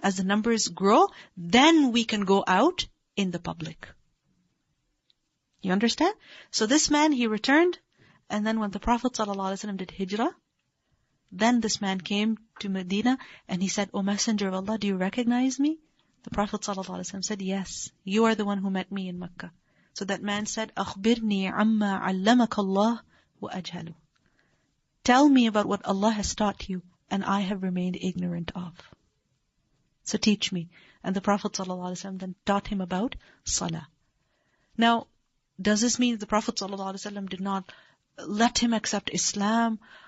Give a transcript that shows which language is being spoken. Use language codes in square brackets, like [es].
[en] As the numbers grow, then we can go out in the public. You understand? So this man, he returned, and then when the Prophet ﷺ did hijrah, then this man came to Medina, and he said, O Messenger of Allah, do you recognize me? The Prophet ﷺ said, yes, you are the one who met me in Makkah. So that man said, [ar] أخبرني عما علمك الله وأجهله. [en] Tell me about what Allah has taught you, and I have remained ignorant of. So teach me. And the Prophet ﷺ then taught him about salah. Now, does this mean the Prophet ﷺ did not let him accept Islam?